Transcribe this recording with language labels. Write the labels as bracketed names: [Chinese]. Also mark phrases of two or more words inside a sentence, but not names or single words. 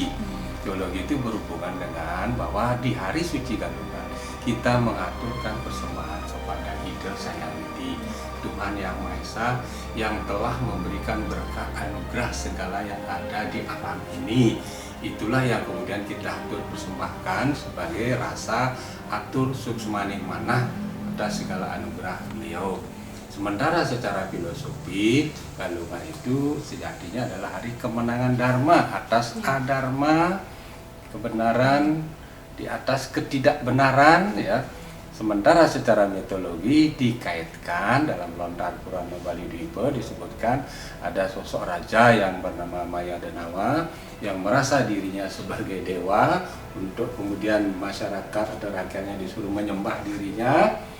[Indonesian] Teologi itu berhubungan dengan bahwa di hari suci Galungan kita mengaturkan persembahan kepada Ida Sang Hyang Widi, Tuhan Yang Maha Esa yang telah memberikan berkah anugerah segala yang ada di alam ini. Itulah yang kemudian kita atur persembahkan sebagai rasa [Balinese] atur suksmaning manah [Indonesian] atas segala anugerah beliau. Sementara secara filosofi, Galungan itu sejatinya adalah hari kemenangan Dharma atas adharma, kebenaran di atas ketidakbenaran, ya. Sementara secara mitologi dikaitkan dalam lontar Purana Bali Dwipa disebutkan ada sosok raja yang bernama Maya Denawa yang merasa dirinya sebagai dewa, untuk kemudian masyarakat atau rakyatnya disuruh menyembah dirinya.